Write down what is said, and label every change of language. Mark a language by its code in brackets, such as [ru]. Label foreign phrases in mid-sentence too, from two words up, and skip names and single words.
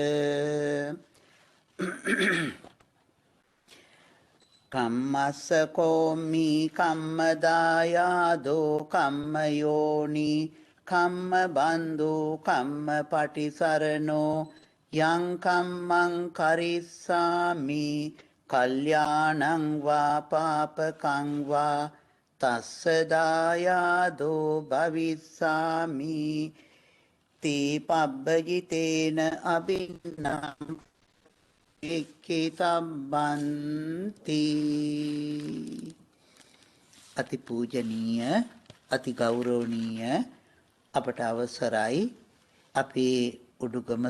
[pi] කම්මස්ස කෝමි කම්මදායාදෝ කම්මයෝනි කම්මබන්දු කම්මපටිසරණෝ යං කම්මං කරිස්සාමි කල්යාණං වා පාපකං වා තස්ස දායාදෝ භවිස්සාමි තී පබ්බජිතේන අබින්නම් එක්කේතබ්බන්ති. [si] අති පූජනීය අති ගෞරවනීය අපට අවසරයි අපේ උඩුගම